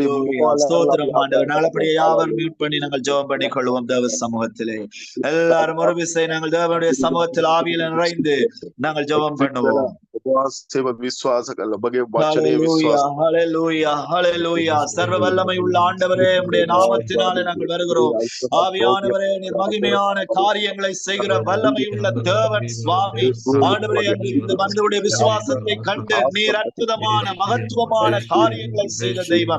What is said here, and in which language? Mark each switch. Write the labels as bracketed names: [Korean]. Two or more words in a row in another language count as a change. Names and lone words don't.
[Tamil] ஹalleluya. ஸ்தோத்திரம் ஆண்டவர். நாங்கள் அப்படியே யாவரும் மியூட் பண்ணி நாங்கள் ஜெபம் பண்ணி கொள்வோம். தேவ சமூகத்திலே எல்லாரும் ஒரு விசை நாங்கள் தேவனுடைய சமூகத்தில் ஆவியில் நிறைந்து நாங்கள் ஜெபம் பண்ணுவோம். [Sinhala] ඔබ වහන්සේව විශ්වාස කරලා ඔබගේ වචනේ විශ්වාස [Tamil] ஹalleluya, ஹalleluya. சர்வ வல்லமை உள்ள ஆண்டவரே, உம்முடைய நாமத்தினாலே நாங்கள் வருகிறோம். ஆவியானவரே, நீர் மகிமையான காரியங்களை செய்கிற வல்லமை உள்ள தேவன் சுவாமி. ஆண்டவரே, அங்கிருந்து வந்தவருடைய விசுவாசத்தை கண்டு நீர் அற்புதமான மகத்துவமான காரியங்களை செய்த தெய்வம்.